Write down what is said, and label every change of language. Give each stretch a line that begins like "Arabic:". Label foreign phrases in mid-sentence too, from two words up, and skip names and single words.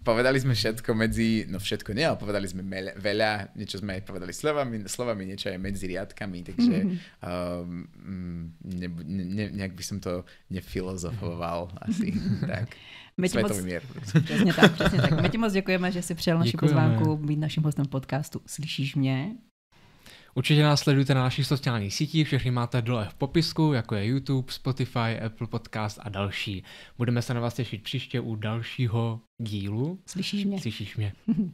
Slovak: Povedali sme všetko medzi, no všetko nie, ale povedali sme veľa, niečo sme aj povedali slovami, niečo aj medzi riadkami, takže nejak by som to nefilozofoval asi tak. Svetový mier.
Czech: Přesně tak. My ti moc děkujeme, že jsi přijal naši pozvánku být naším hostem podcastu. Slyšíš mě? Určitě nás sledujte na našich sociálních sítích, všechny máte dole v popisku, jako je YouTube, Spotify, Apple Podcast a další. Budeme se na vás těšit příště u dalšího dílu. Slyšíš mě?